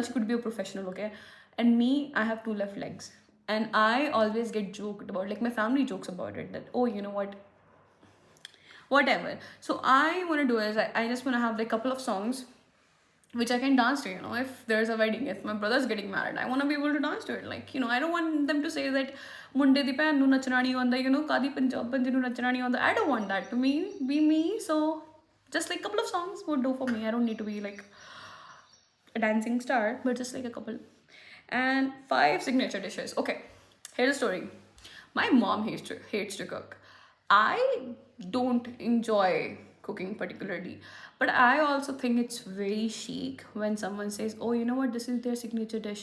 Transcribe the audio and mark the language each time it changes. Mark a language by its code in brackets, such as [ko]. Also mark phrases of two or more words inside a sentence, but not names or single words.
[en] She could be a professional, okay? And me, I have two left legs, and I always get joked about, like my family jokes about it, that, oh, you know what, whatever. So I want to do is I just want to have like a couple of songs which I can dance to. If there's a wedding, if my brother's getting married, I want to be able to dance to it. Like, I don't want them to say that [pa] ਮੁੰਡੇ ਦੀ ਭੈਣ ਨੂੰ ਨੱਚਣਾ ਨਹੀਂ ਆਉਂਦਾ, ਕਦੀ ਪੰਜਾਬ ਬੰਦੀ ਨੂੰ ਨੱਚਣਾ ਨਹੀਂ ਆਉਂਦਾ. [en] I don't want that to be me. So just like a couple of songs would do for me. I don't need to be like a dancing star, but just like a couple. And 5 signature dishes. Okay, here's a story. My mom hates to cook. I don't enjoy cooking particularly, but I also think it's very chic when someone says, oh, you know what, this is their signature dish.